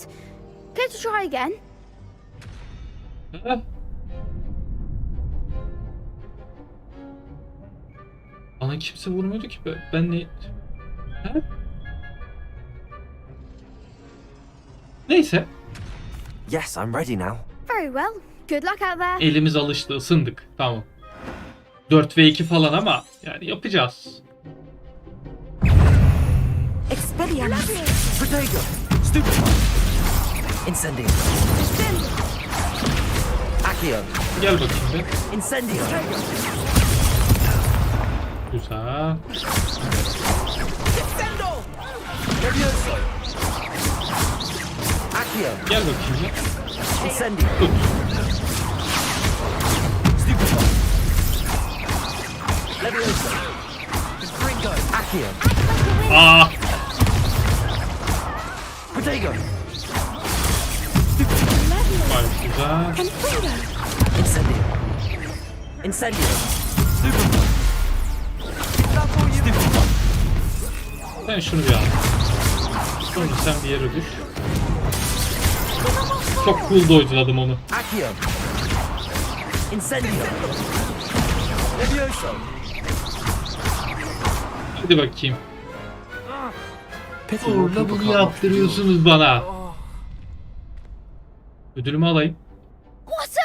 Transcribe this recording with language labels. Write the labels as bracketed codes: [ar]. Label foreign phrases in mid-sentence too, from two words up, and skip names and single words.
[en] Care to try again? [tr] Ha? Bana kimse vurmuyordu ki. Ben ne... Ha? Neyse. [en] Yes, I'm ready now. Very well. Good luck out there. [tr] Elimiz alıştı, ısındık. Tamam. 4v2 falan ama yani yapacağız. Expelliarmus. Protego! Stupefy! Incendio! Accio! Gel bakayım bir. Incendio! Güzel. Descendo! Leviosa! Accio! Gel bakayım bir. Incendio! Tut. Stupefy! Leviosa! Fringo! Accio! Aa! Protego! Vay güzel. Confringo. Incendio! Incendio! Stupefy! Stupefy! Sen şunu bir al. Sonra sen bir yere düş. Çok cool dojladım onu. Accio! Incendio! Leviosa! Hadi bakayım. [en] Pity more [tr] Orada [en] people [tr] bunu [en] can't knock the [tr] yaptırıyorsunuz bana. Ödülümü alayım.